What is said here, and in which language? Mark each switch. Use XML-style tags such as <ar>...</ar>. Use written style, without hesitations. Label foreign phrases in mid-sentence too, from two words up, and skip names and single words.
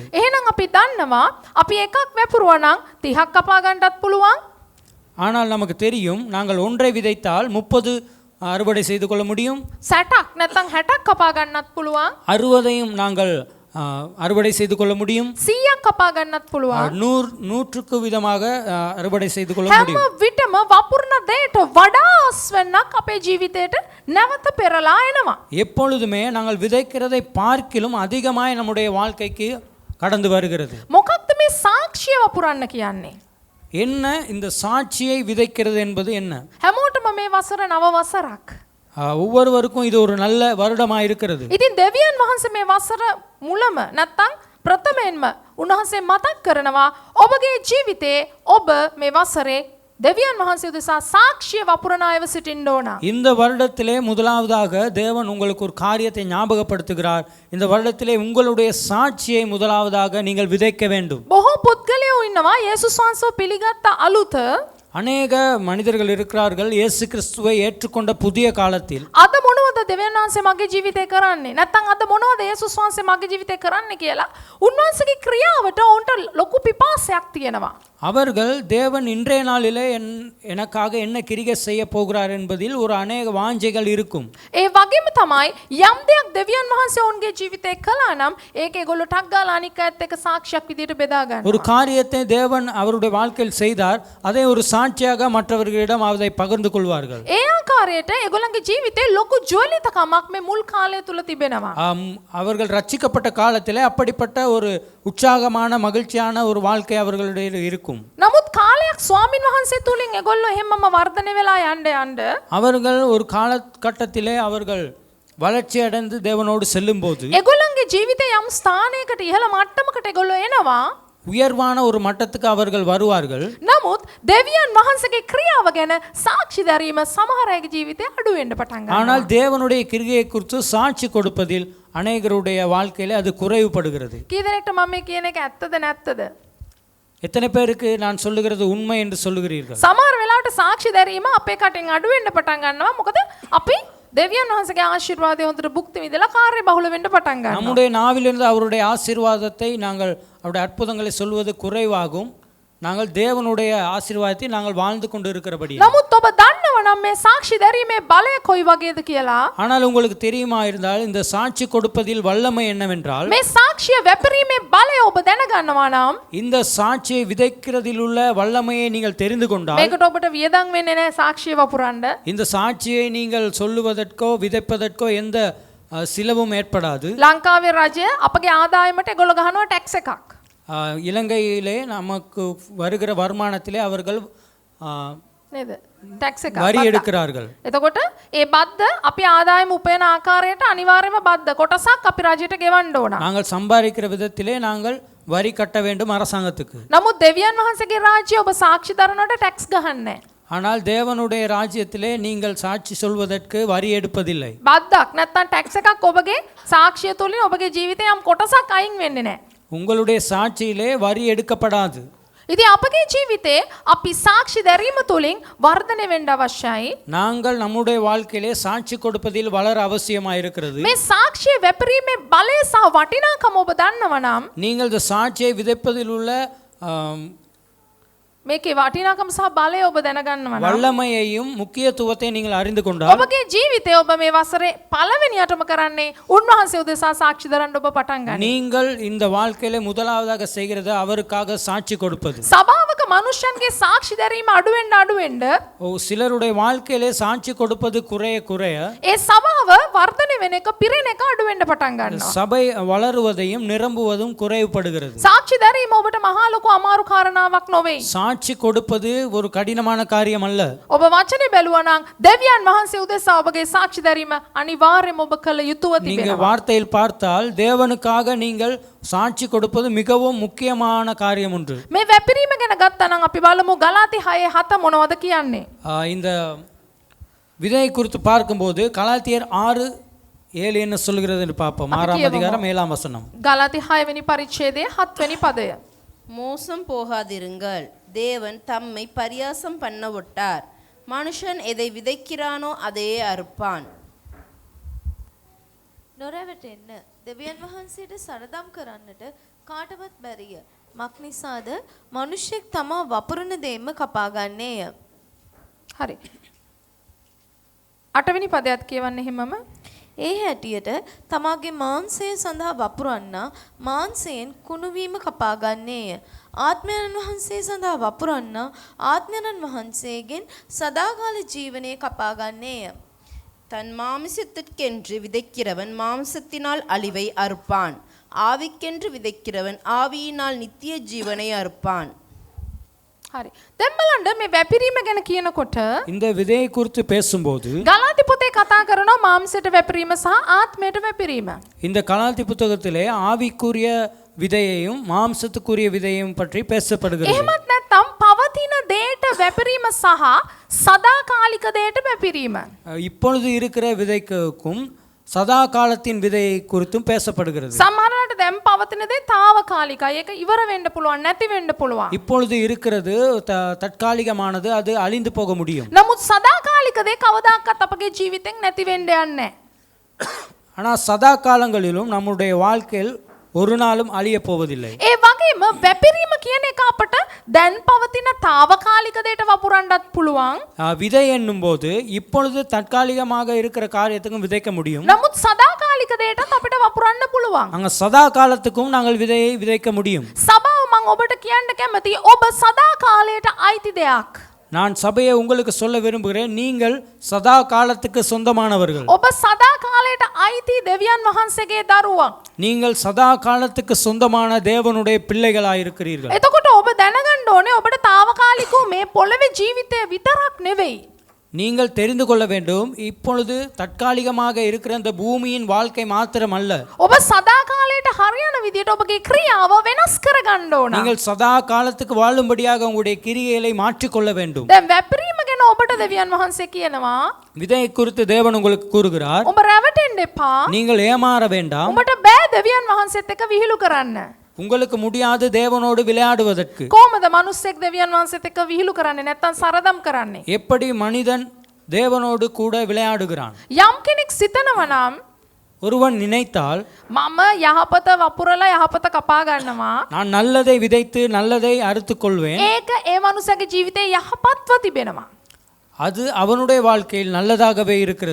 <si>එහෙනම් අපි දන්නවා අපි එකක් වැපුරුවා නම් 30ක් කපා ගන්නටත් පුළුවන්.</si> <ta>ஆனால் நமக்கு தெரியும் நாங்கள் ஒன்றை விதைத்தால் 30 அறுவடை செய்து கொள்ள முடியும்.</ta> <si>60ක් නැත්නම් 60ක් කපා ගන්නත් පුළුවන්.</si> <ta>60ஐயும் நாங்கள் அறுவடை செய்து கொள்ள முடியும்.</ta> <si>100ක් කපා ගන්නත් පුළුවන්.</si> <ta>100க்கு விதமாக அறுவடை செய்து கொள்ள</ta> <si>හැම</si> <ta>முடியும்.</ta> <si>විටම වපුරන දෙයට වඩා අස්වැන්නක් අපේ ජීවිතයට නැවත පෙරලා එනවා.</si> <ta>எப்பொழுதுமே நாங்கள் விதைக்கிறதை பார்க்கிலும் அதிகமாய் நம்முடைய வாழ்க்கைக்கு கடந்து வருகிறது.</ta> <si>මොකක්ද මේ සාක්ෂිය වපුරන්න කියන්නේ?</si> <ta>என்ன இந்த சாட்சியை விதைக்கிறது என்பது என்ன?</ta> <si>හැමෝටම මේ වසර නව වසරක්.</si> <ta>ஒவ்வொருவருக்கும் இது ஒரு நல்ல வருடமாக இருக்கிறது.</ta> <si>ඉතින් දෙවියන් වහන්සේ මේ වසර මුලම නැත්තම් ප්‍රථමයෙන්ම උන්වහන්සේ මතක් කරනවා ඔබගේ ජීවිතේ ඔබ මේ වසරේ දෙවියන් වහන්සේ උදෙසා සාක්ෂිය වපුරන අයව සිටින්න ඕන.</si> <ta>இந்த வருடத்திலே முதலாவதாக தேவன் உங்களுக்கு ஒரு காரியத்தை ஞாபகப்படுத்துகிறார். இந்த வருடத்திலே உங்களுடைய சாட்சியை முதலாவதாக நீங்கள் விதைக்க வேண்டும்.</ta> <si>බොහෝ පුද්ගලයෝ ඉන්නවා යේසුස් වහන්සේව පිළිගත්ත අලුත</si> <ta>அநேக மனிதர்கள் இருக்கிறார்கள் இயேசு கிறிஸ்துவை ஏற்றுக்கொண்ட புதிய காலத்தில்.</ta> <si>අද මොනවද දෙවියන් වහන්සේ මගේ ජීවිතේ කරන්නේ? නැත්තම් අද මොනවද යේසුස් වහන්සේ මගේ ජීවිතේ කරන්නේ කියලා උන්වහන්සේගේ ක්‍රියාවට උන්ට ලොකු පිපාසයක් තියෙනවා.</si> <ta>அவர்கள் தேவன் இன்றைய நாளிலே எனக்காக என்ன கிரியை செய்ய போகிறார் என்பதில் ஒரு அநேக வாஞ்சைகள் இருக்கும்.</ta> <si>ඒ වගේම තමයි යම් දෙයක් දෙවියන් වහන්සේ ඔවුන්ගේ ජීවිතේ කළා නම් ඒක ඒගොල්ලෝ ටක් ගාලා අනික් අයත් එක්ක සාක්ෂියක් විදියට බෙදා ගන්නවා.</si> <ta>ஒரு காரியத்தை தேவன் அவருடைய வாழ்க்கையில் செய்தார், அதை ஒரு சாட்சியாக மற்றவர்களிடம் அதை பகிர்ந்து கொள்வார்கள்.</ta> <si>ඒ ආකාරයට ඒගොල්ලන්ගේ ජීවිතේ ලොකු ජොලිතකමක් මේ මුල් කාලය තුල තිබෙනවා.</si> <ta>அவர்கள் ரட்சிக்கப்பட்ட காலத்திலே அப்படிப்பட்ட ஒரு உற்சாகமான மகிழ்ச்சியான ஒரு வாழ்க்கை அவர்களுடைய இருக்கும்.</ta> <si>නමුත් කාලය කාලයක් ස්වාමින් වහන්සේ තුලින් ඒගොල්ලෝ එහෙමම වර්ධනය වෙලා යන්න</si> <ta>அவர்கள் ஒரு காலகட்டத்திலே அவர்கள் வளர்ச்சி அடைந்து தேவனோடு செல்லும்போது</ta> <si>ඒගොල්ලන්ගේ ජීවිතේ යම් ස්ථානයකට ඉහළ මට්ටමකට ඒගොල්ලෝ එනවා.</si> <ta>உயர்வான ஒரு மட்டத்துக்கு அவர்கள் வருவார்கள்.</ta> <si>නමුත් දෙවියන් වහන්සේගේ ක්‍රියාව ගැන සාක්ෂි දැරීම සමහර අයගේ ජීවිතේ අඩු වෙන්න පටන් ගන්නවා.</si> <ta>ஆனால் தேவனுடைய கிரியை குறித்து சாட்சி கொடுப்பதில் அநேகருடைய வாழ்க்கையிலே அது குறைவுபடுகிறது.</ta> <si>කී දෙනෙක්ට මම මේ කියන එක ඇත්තද නැත්තද?</si> <ta>எத்தனை பேருக்கு நான் சொல்லுகிறது உண்மை என்று சொல்லுகிறீர்கள்?</ta> <si>සමහර වෙලාවට සාක්ෂි දැරීම අපේ කටින් අඩු වෙන්න පටන් ගන්නවා. මොකද අපි දෙවියන් වහන්සේගේ ආශිර්වාදය හොඳට භුක්ති විඳලා කාර්ය බහුල වෙන්න පටන් ගන්නවා.</si> <ta>நம்முடைய நாவிலிருந்து அவருடைய ஆசீர்வாதத்தை நாங்கள் அவருடைய அற்புதங்களை சொல்வது குறைவாகும். நாங்கள் தேவனுடைய ஆசீர்வாதத்தை நாங்கள் வாழ்ந்து கொண்டு இருக்கிறபடி.</ta> <si>නමුත් ඔබ දන්නව නම් මේ සාක්ෂි දැරීමේ බලය කොයි වගේද කියලා?</si> <ta>ஆனால் உங்களுக்கு தெரியுமா இருந்தால் இந்த சாட்சி கொடுப்பதில் வல்லமை என்னவென்றால்</ta> <si>මේ සාක්ෂිය වැපරීමේ බලය ඔබ දැනගන්නවා නම්</si> <ta>இந்த சாட்சியை விதைக்கிறதில் உள்ள வல்லமையை நீங்கள் தெரிந்து கொண்டால்</ta> <si>මේකට ඔබට වියදම් වෙන්නේ නැහැ සාක්ෂිය වපුරන්න.</si> <ta>இந்த சாட்சியை நீங்கள் சொல்லுவதற்கோ விதைப்பதற்கோ எந்த சிலவும் ஏற்படாது.</ta> <si>ලංකාවේ රජය අපගේ ආදායමට ඒගොල්ලෝ ගහනවා ටැක්ස් එකක්.</si> <ta>இலங்கையிலே நமக்கு வருகிற வருமானத்திலே அவர்கள்</ta> <si>නේද? ටැක්ස් එක.</si> <ta>வரி எடுக்கிறார்கள்.</ta> <si>එතකොට ඒ බද්ද අපි ආදායම උපයන ආකාරයට අනිවාර්යයෙන්ම බද්ද කොටසක් අපි රජයට ගෙවන්න ඕන.</si> <ta>நாங்கள் சம்பாதிக்கிற விதத்திலே நாங்கள் வரி கட்ட வேண்டும் அரசாங்கத்துக்கு.</ta> <si>නමුත් දෙවියන් වහන්සේගේ රාජ්‍ය ඔබ සාක්ෂි දරනකොට ටැක්ස් ගහන්නේ නැහැ.</si> <ta>ஆனால் தேவனுடைய ராஜ்யத்திலே நீங்கள் சாட்சி சொல்வதற்கு வரி எடுப்பதில்லை.</ta> <si>බද්දක් නැත්තම් ටැක්ස් එකක් ඔබගේ සාක්ෂිය තුලින් ඔබගේ ජීවිතේ යම් කොටසක් අයින් වෙන්නේ නැහැ.</si> <ta>உங்களுடைய சாட்சியிலே வரி எடுக்கப்படாது.</ta> <si>ඉතින් අපගේ ජීවිතේ අපි සාක්ෂි දැරීම තුලින් වර්ධනය වෙන්න අවශ්‍යයි.</si> <ta>நாங்கள் நம்முடைய வாழ்க்கையிலே சாட்சி கொடுப்பதில் வளர அவசியமாக இருக்கிறது.</ta> <si>මේ සාක්ෂිය වැපරීමේ බලය සහ වටිනාකම ඔබ දන්නව නම්</si> <ta>நீங்கள் இந்த சாட்சியை விதைப்பதில் உள்ள</ta> <si>මේකේ වටිනාකම සහ බලය ඔබ දැනගන්නව නම්</si> <ta>வல்லமையையும் முக்கியத்துவத்தை நீங்கள் அறிந்து கொண்டால்</ta> <si>ඔබගේ ජීවිතේ ඔබ මේ වසරේ පළවෙනියටම කරන්නේ උන්වහන්සේ උදෙසා සාක්ෂි දරන්න ඔබ පටන් ගන්න.</si> <ta>நீங்கள் இந்த வாழ்க்கையில முதலாவதாக செய்கிறது அவருக்காக சாட்சி கொடுப்பது.</ta> <si>සභාවක මනුෂ්‍යන්ගේ සාක්ෂි දැරීම අඩු වෙන්න</si> <ta>சிலருடைய வாழ்க்கையிலே சாட்சி கொடுப்பது குறைய குறைய</ta> <si>ඒ සභාව වර්ධනය වෙන එක පිරෙන එක අඩු වෙන්න පටන් ගන්නවා.</si> <ta>சபை வளருவதையும் நிரம்புவதும் குறைவுபடுகிறது.</ta> <si>සාක්ෂි දැරීම ඔබට මහා ලොකු අමාරු කාරණාවක් නොවේ.</si> <ta>சாட்சி கொடுப்பது ஒரு கடினமான காரியம் அல்ல.</ta> <si>ඔබ වචනේ බැලුවා නම් දෙවියන් වහන්සේ උදෙසා ඔබගේ සාක්ෂි දැරීම අනිවාර්යයෙන්ම ඔබ කළ යුතුව</si> <ta>நீங்க</ta> <si>තිබෙනවා.</si> <ta>வார்த்தையில் பார்த்தால் தேவனுக்காக நீங்கள் சாட்சி கொடுப்பது மிகவும் முக்கியமான காரியம் ஒன்று.</ta> <si>මේ වැපිරීම ගැන ගත්තා නම් අපි බලමු ගලාති 6:7 මොනවද කියන්නේ?</si> <ta>இந்த விதையை குறித்து பார்க்கும்போது கலாத்தியர் 6:7 என்ன சொல்கிறது என்று பார்ப்போம். 6ஆம் அதிகாரம் 7ஆம் வசனம்.</ta> <si>ගලාති 6 වෙනි පරිච්ඡේදයේ 7 වෙනි පදය.</si> <ta>மோசம் போகாதிருங்கள், தேவன் தம்மை பரியாசம் பண்ண விட்டார். மனுஷன் எதை விதைக்கிறானோ அதையே அறுப்பான்.</ta> <si>නොරැවටෙන්න දෙවියන් වහන්සේට සරදම් කරන්නට කාටවත් බැරිය. මක්නිසාද මනුෂ්‍යෙක් තමා වපුරන දෙයම කපාගන්නේය. හරි. 8 වෙනි පදයත් කියවන්න එහෙමම. ඒ හැටියට තමාගේ මාංශය සඳහා වපුරන්නා මාංශයෙන් කුණුවීම කපාගන්නේය. ආත්මයන් වහන්සේ සඳහා වපුරන්නා ආත්මයන් වහන්සේගෙන් සදාකාල ජීවනයේ කපාගන්නේය.</si> <ta>தன் மாமிசத்திற்கென்று விதைக்கிறவன் மாம்சத்தினால் அழிவை அறுப்பான். ஆவிக்கென்று விதைக்கிறவன் ஆவியினால் நித்திய ஜீவனை அறுப்பான்.</ta> <si>හරි. දැන් බලන්න මේ වැපිරීම ගැන කියනකොට</si> <ta>இந்த விதையை குறித்து பேசும்போது</ta> <si>ගලාති පොතේ කතා කරනවා මාംශයට වැපිරීම සහ ආත්මයට වැපිරීම.</si> <ta>இந்த கலாத்தி புத்தகத்திலே ஆவிக்குரிய விதையையும் மாம்சத்துக்குரிய விதையையும் பற்றி பேசப்படுகிறது.</ta> <si>එහෙමත් නැත්නම් පවතින දේට වැපිරීම සහ සදාකාලික දේට වැපිරීම.</si> <ta>இப்பொழுது இருக்கிற விதைக்கும் சதா காலத்தின் விதையை குறித்தும் பேசப்படுகிறது.</ta> <si>සමහරවිට දැන් පවතින දේ తాවකාලිකයි. ඒක ඉවර වෙන්න පුළුවන්, නැති වෙන්න පුළුවන්.</si> <ta>இப்பொழுது இருக்கிறது தற்காலிகமானது, அது அழிந்து போக முடியும்.</ta> <si>නමුත් සදාකාලික දේ කවදාකවත් අපගේ ජීවිතෙන් නැති වෙන්න යන්නේ නැහැ.</si> <ta>ஆனால் சதா காலங்களிலும் நம்முடைய வாழ்க்கையில் ஒரு நாளும் அழிய போவதில்லை.</ta> <si>ඒ වගේම වැපිරීම කියන එක අපට දැන් පවතින తాවකාලික දේට වපුරන්නත් පුළුවන්.</si> <ta>விதை என்னும் போது இப்பொழுது தற்காலிகமாக இருக்கிற காரியத்துக்கும் விதைக்க முடியும்.</ta> <si>නමුත් සදාකාලික දේටත් අපිට වපුරන්න පුළුවන්.</si> <ta>அங்க சதா காலத்துக்கும் நாங்கள் விதையை விதைக்க முடியும்.</ta> <si>සභාව මම ඔබට කියන්න කැමතියි ඔබ සදා කාලයට අයිති දෙයක්.</si> <ta>நான் சபையை உங்களுக்கு சொல்ல விரும்புகிறேன், நீங்கள் சதா காலத்துக்கு சொந்தமானவர்கள்.</ta> <si>ඔබ සදා කාලයට අයිති දෙවියන් වහන්සේගේ දරුවා.</si> <ta>நீங்கள் சதா காலத்துக்கு சொந்தமான தேவனுடைய பிள்ளைகளாயிருக்கிறீர்கள்.</ta> <si>එතකොට ඔබ දැනගන්න ඕනේ ඔබට తాවකාලිකව මේ පොළවේ ජීවිතය විතරක් නෙවෙයි.</si> <ta>நீங்கள் தெரிந்து கொள்ள வேண்டும், இப்பொழுது தற்காலிகமாக இருக்கிற இந்த பூமியின் வாழ்க்கை மாத்திரம் அல்ல.</ta> <si>ඔබ සදාකාලයට හරියන විදියට ඔබගේ ක්‍රියාව වෙනස් කරගන්න ඕන.</si> <ta>நீங்கள் சதா காலத்துக்கு வாழும்படியாக உங்களுடைய கிரியைகளை மாற்றிக்கொள்ள வேண்டும்.</ta> <si>දැන් වැපරීම ගැන ඔබට දෙවියන් වහන්සේ කියනවා</si> <ta>விதை குறித்து தேவன் உங்களுக்கு கூறுகிறார்,</ta> <si>ඔබ රැවටෙන්න එපා.</si> <ta>நீங்கள் ஏமாற வேண்டாம்.</ta> <si>ඔබට බෑ දෙවියන් වහන්සේත් එක්ක විහිළු කරන්න.</si> <ta>உங்களுக்கு முடியாது தேவனோடு விளையாடுவதற்கு.</ta> <si>කොහොමද මනුස්සෙක් දෙවියන් වහන්සේත් එක්ක විහිළු කරන්නේ නැත්නම් සරදම් කරන්නේ?</si> <ta>எப்படி மனிதன் தேவனோடு கூட விளையாடுகிறான்?</ta> <si>යම් කෙනෙක් සිතනවා නම්</si> <ta>ஒருவன் நினைத்தால்,</ta> <si>මම යහපත වපුරලා යහපත කපා ගන්නවා.</si> <ta>நான் நல்லதை விதைத்து நல்லதை அறுத்துக் கொள்வேன்,</ta> <si>ඒක ඒ මනුස්සයාගේ ජීවිතේ යහපත්ව තිබෙනවා.</si> <ta>அது அவனுடைய வாழ்க்கையில் நல்லதாகவே இருக்கிறது.</ta>